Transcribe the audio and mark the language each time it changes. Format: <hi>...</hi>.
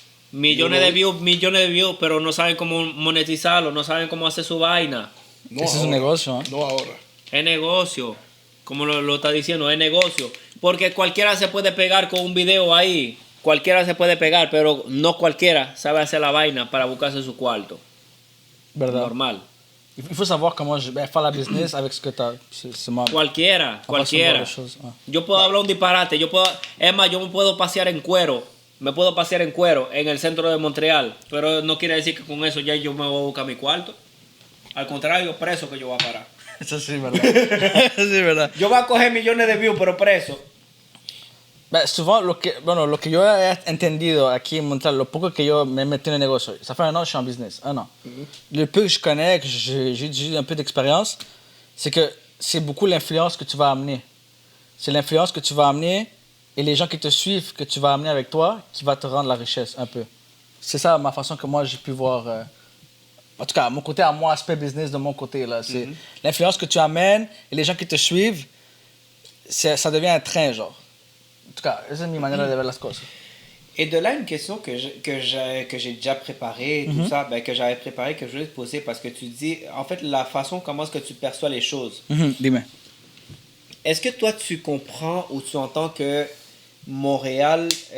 <es>Millones de views, pero no saben cómo monetizarlo, no saben cómo hacer su vaina. No Ese es un negocio, ¿eh? No ahora. Es negocio, como lo está diciendo, es negocio. Porque cualquiera se puede pegar con un video ahí, cualquiera se puede pegar, pero no cualquiera sabe hacer la vaina para buscarse su cuarto. ¿Verdad? Normal.</es> <fr>Il faut savoir comment faire la business avec ce que tu as.</fr> <es>Cualquiera. Yo puedo hablar un disparate, yo me puedo pasear en cuero. En el centro de Montreal, pero no quiere decir que con eso ya yo me voy a buscar mi cuarto. Al contrario, preso que yo voy a parar. Eso sí es verdad. Eso sí es verdad. Yo voy a coger millones de views, pero preso. Souvent, lo que yo he entendido aquí en Montréal, lo poco que yo me he metido en el negocio,</es> <fr>ça fait 1 an que je suis en business, 1 an. Le peu que je connais, que j'ai eu un peu d'expérience, c'est que c'est beaucoup l'influence que tu vas amener. C'est l'influence que tu vas amener et les gens qui te suivent, que tu vas amener avec toi, qui va te rendre la richesse un peu. C'est ça ma façon que moi j'ai pu voir. En tout cas, mon côté à moi, aspect business de mon côté. Là, c'est l'influence que tu amènes et les gens qui te suivent, ça devient un train, genre.</fr> <es>En tout cas, esa es mi manera de ver las cosas.</es> <fr>Et de là, une question que j'ai déjà préparée, tout ça, que j'avais préparé, que je voulais te poser, parce que tu dis, en fait, la façon comment est-ce que tu perçois les choses.</fr> <es>Dime.</es> <fr>Est-ce que toi, tu comprends ou tu entends que Montréal...</fr>